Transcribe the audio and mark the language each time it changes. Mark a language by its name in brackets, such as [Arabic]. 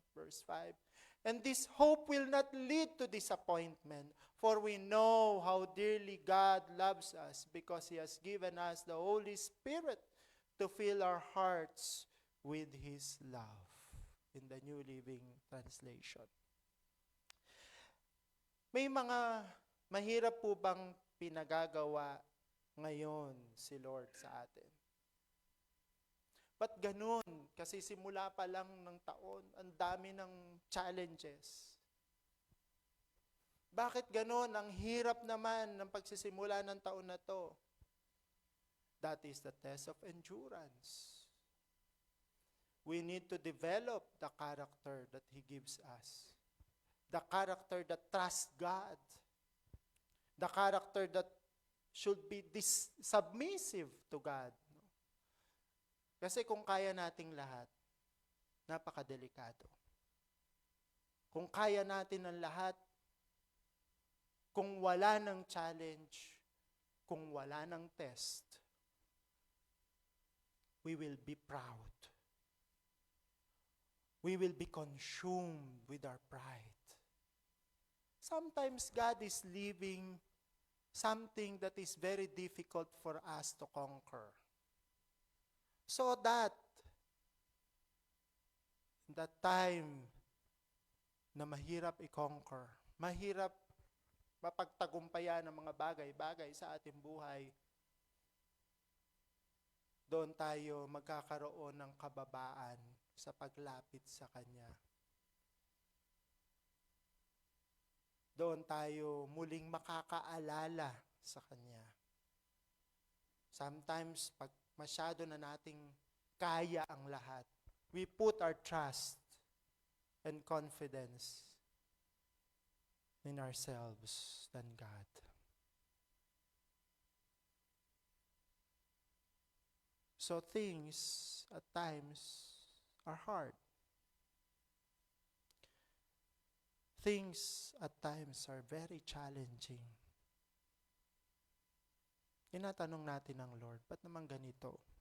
[English] Verse 5, and this hope will not lead to disappointment, for we know how dearly God loves us because He has given us the Holy Spirit to fill our hearts with His love. In the New Living Translation. [Filipino] May mga mahirap po bang pinagagawa ngayon si Lord sa atin? Ba't ganun? Kasi simula pa lang ng taon, ang dami ng challenges. Bakit ganun? Ang hirap naman ng pagsisimula ng taon na to. [English] That is the test of endurance. We need to develop the character that He gives us. The character that trusts God. The character that should be submissive to God. [Filipino] Kasi kung kaya nating lahat, napakadelikado. Kung kaya natin ang lahat, kung wala ng challenge, kung wala ng test, [English] we will be proud. We will be consumed with our pride. Sometimes God is leaving something that is very difficult for us to conquer. So that, in that time [Filipino] na mahirap i-conquer, mahirap mapagtagumpayan ang mga bagay-bagay sa ating buhay, doon tayo magkakaroon ng kababaan sa paglapit sa Kanya. Doon tayo muling makakaalala sa Kanya. [English] Sometimes, [Filipino] pag masyado na nating kaya ang lahat, [English] we put our trust and confidence in ourselves than God. So things at times are hard. Things at times are very challenging. [Filipino] Tinatanong natin ng Lord, ba't naman ganito?